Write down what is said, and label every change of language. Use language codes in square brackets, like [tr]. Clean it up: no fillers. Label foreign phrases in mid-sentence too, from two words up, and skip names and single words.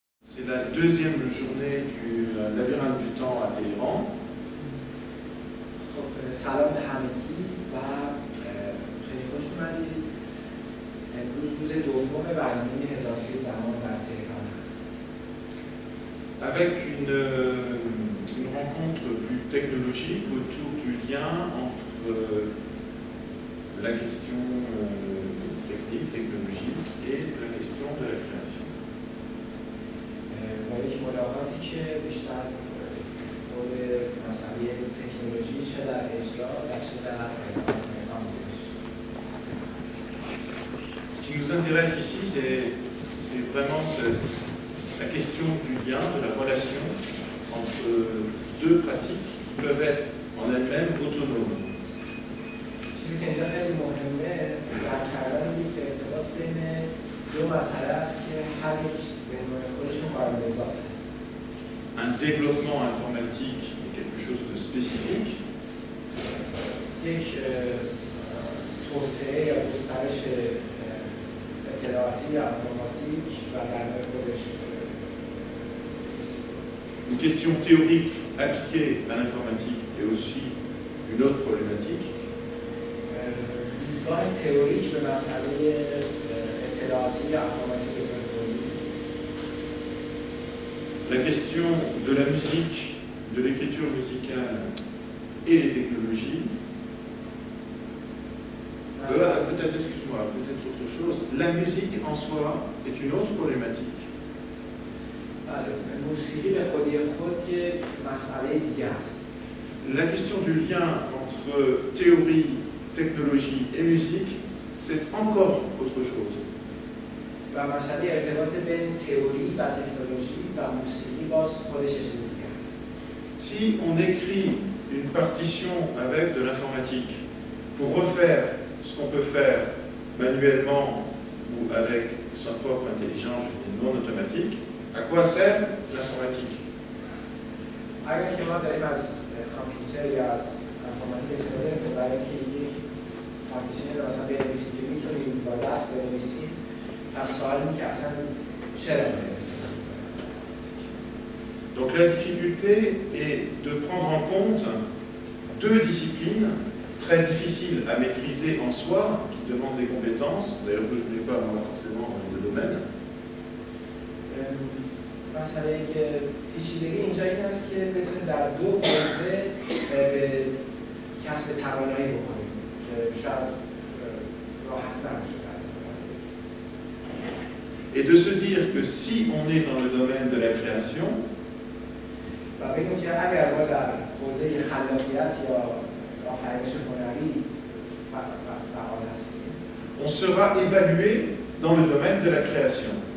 [fr] C'est la deuxième journée du labyrinthe du temps à Téhéran. [fa] سلام به همگی و خیلی خوش اومدید. امروز روز دوم برنامه هزارفی زمان در تهران است. [fr] Avec une rencontre plus technologique autour du lien entre la question technique, technologique et la question de la création. [fa] با یک ملاقاتی که بیشتر حول مسئله تکنولوژی چه در اجرا و چه در آموزش. [fr] Ce qui nous intéresse ici, c'est vraiment la question du lien, de la relation entre deux pratiques qui peuvent être en elles-mêmes autonomes. [fa] چیزی که اینجا خیلی مهمه درک کردن یک ارتباط بین دو مسئله است که هر یک به نوع خودشون قابل ذات است. [fr] Un développement informatique est quelque chose de spécifique. [fa] یک توسعه یا گسترش اطلاعاتی یا انفرماتیک و در نوع خودش [fr] Une question théorique appliquée à l'informatique est aussi une autre problématique. [fa] دیدگاه تئوریک به مسئله اطلاعاتی یا انفرماتیک [fr] La question de la musique, de l'écriture musicale et les technologies. Peut-être, excuse-moi, peut-être autre chose. La musique en soi est une autre problématique. La question du lien entre théorie, technologie et musique, c'est encore autre chose. [fa] و مسئله ارتباط بین تئوری و تکنولوژی و موسیقی باز خودش چیز دیگه است. [fr] Si on écrit une partition avec de l'informatique pour refaire ce qu'on peut faire manuellement ou avec sa propre intelligence non automatique, à quoi sert l'informatique? [fa] اگر که ما داریم از کامپیوتر یا از انفرماتیک استفاده می‌کنیم برای اینکه یک پارتیشن رو مثلا بنویسیم که می‌تونیم با دست بنویسیم، پس سوال اینه که اصلا چرا بنویسیم؟ [fr] Donc la difficulté est de prendre en compte deux disciplines très difficiles à maîtriser en soi, qui demandent des compétences, d'ailleurs que je n'ai pas moi forcément dans le domaine. [fa] مسئله که پیچیدگی اینجا این است که بتونید در دو حوزه به کسب توانایی بکنید که شاید راحت نباشه. [fr] Et de se dire que si on est dans le domaine de la création, on sera évalué dans le domaine de la création.